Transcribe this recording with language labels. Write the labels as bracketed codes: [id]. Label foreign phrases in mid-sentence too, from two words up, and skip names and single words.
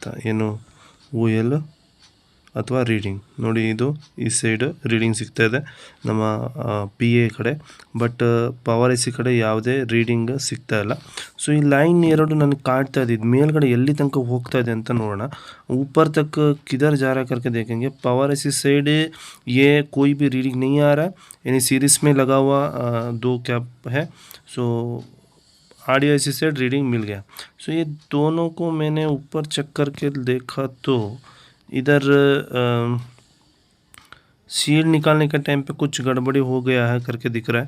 [kn] ಏನು OL ಅಥವಾ ರೀಡಿಂಗ್ ನೋಡಿ, ಇದು ಈ ಸೈಡ್ ರೀಡಿಂಗ್ ಸಿಗ್ತಾ ಇದೆ ನಮ್ಮ PA ಕಡೆ, ಬಟ್ [en] power IC [kn] ಕಡೆ ಯಾವುದೇ ರೀಡಿಂಗ್ ಸಿಗ್ತಾ ಇಲ್ಲ. ಸೊ ಈ ಲೈನ್ ಎರಡು ನನಗೆ ಕಾಡ್ತಾ ಇದೆ, ಇದು ಮೇಲ್ಗಡೆ ಎಲ್ಲಿ ತನಕ ಹೋಗ್ತಾ ಇದೆ ಅಂತ ನೋಡೋಣ. [hi] ऊपर तक किधर जा रहा है करके देखेंगे. [en] power IC side [hi] ये कोई भी रीडिंग नहीं आ रहा है, यानी सीरीज में लगा हुआ दो कैप है. सो [en] audio IC side reading [hi] मिल गया. सो ये दोनों को मैंने ऊपर चेक करके देखा तो इधर शील्ड निकालने के टाइम पे कुछ गड़बड़ी हो गया है करके दिख रहा है.